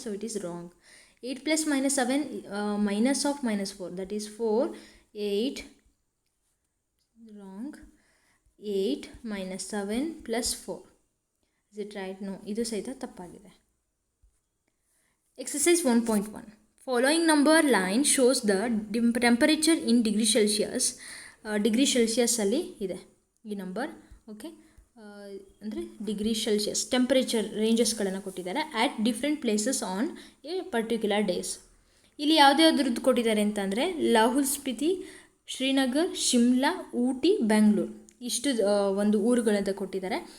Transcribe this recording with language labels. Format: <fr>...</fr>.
<en>So it is wrong. 8 + -7 minus of -4, that is 4. 8 wrong. 8 - 7 + 4. Is it right?</en> <kn>No, ಇದು ಸಹಿತ ತಪ್ಪಾಗಿದೆ.</kn> <en>Exercise 1.1. Following number line shows the temperature in degree Celsius.</en> <kn>Degree ಸೆಲ್ಸಿಯಸ್ಸಲ್ಲಿ ಇದೆ ಈ number. Okay, ಅಂದರೆ degree Celsius temperature ರೇಂಜಸ್ಗಳನ್ನು ಕೊಟ್ಟಿದ್ದಾರೆ</kn> <en>At different places on a particular days.</en> <kn>ಇಲ್ಲಿ ಯಾವುದ್ಯಾವ್ದ್ರದ್ದು ಕೊಟ್ಟಿದ್ದಾರೆ ಅಂತಂದರೆ ಲಾಹುಲ್ ಸ್ಪಿತಿ, ಶ್ರೀನಗರ್, ಶಿಮ್ಲಾ, ಊಟಿ, ಬೆಂಗಳೂರು, ಇಷ್ಟು ಒಂದು ಊರುಗಳನ್ನ ಕೊಟ್ಟಿದ್ದಾರೆ.</kn>